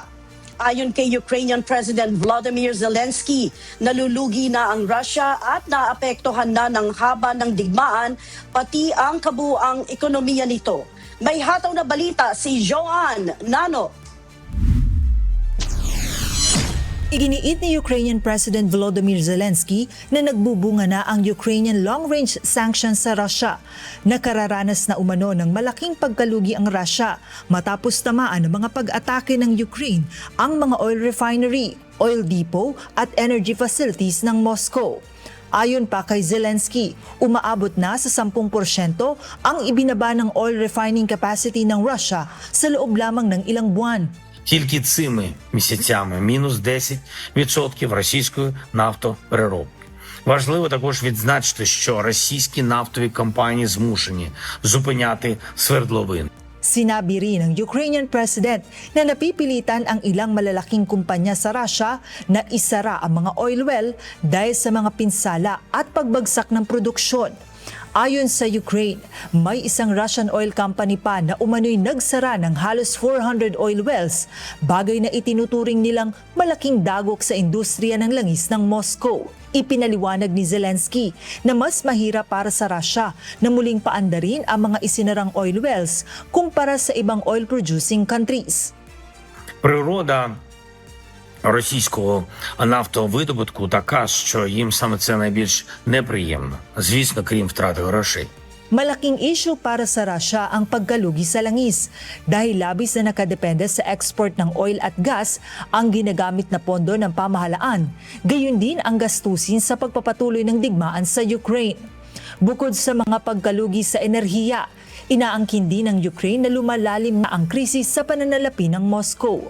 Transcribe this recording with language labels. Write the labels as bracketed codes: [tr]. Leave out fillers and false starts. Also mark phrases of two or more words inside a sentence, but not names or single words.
[tl] Ayon kay Ukrainian President Volodymyr Zelensky, nalulugi na ang Russia at naapektuhan na ng haba ng digmaan pati ang kabuuang ekonomiya nito. May hataw na balita si Joanne Nano. Iginiit ni Ukrainian President Volodymyr Zelensky na nagbubunga na ang [en] Ukrainian long-range sanctions [tl] sa Russia. Nakararanas na umano ng malaking pagkalugi ang Russia matapos tamaan ng mga pag-atake ng Ukraine ang mga [en] oil refinery, oil depot [tl] at [en] energy facilities [tl] ng Moscow. Ayon pa kay Zelensky, umaabot na sa 10% ang ibinaba ng [en] oil refining capacity [tl] ng Russia sa loob lamang ng ilang buwan. [uk] Тільки цими місяцями мінус 10% російської нафтопереробки. Важливо також відзначити, що російські нафтові компанії змушені зупиняти свердловини. [tl] Sinabi rin ng [en] Ukrainian President [tl] na napipilitan ang ilang malalaking kumpanya sa Russia na isara ang mga [en] oil well [tl] dahil sa mga pinsala at pagbagsak ng produksyon. Ayon sa Ukraine, may isang [en] Russian oil company [tl] pa na umano'y nagsara ng halos 400 [en] oil wells, [tl] bagay na itinuturing nilang malaking dagok sa industriya ng langis ng Moscow. Ipinaliwanag ni Zelensky na mas mahirap para sa Russia na muling paandarin ang mga isinarang [en] oil wells [tl] kumpara sa ibang [en] oil-producing countries. [uk] Природа російського нафтовидобутку така, що їм саме це найбільш неприємно. Звісно, крім втрати грошей. [tl] Malaking issue para sa Russia ang pagkalugi sa langis dahil labis na nakadepende sa export ng oil at gas ang ginagamit na pondo ng pamahalaan. Gayon din ang gastusin sa pagpapatuloy ng digmaan sa Ukraine. Bukod sa mga pagkalugi sa enerhiya, inaangkin din ng Ukraine na lumalalim na ang krisis sa pananalapi ng Moscow.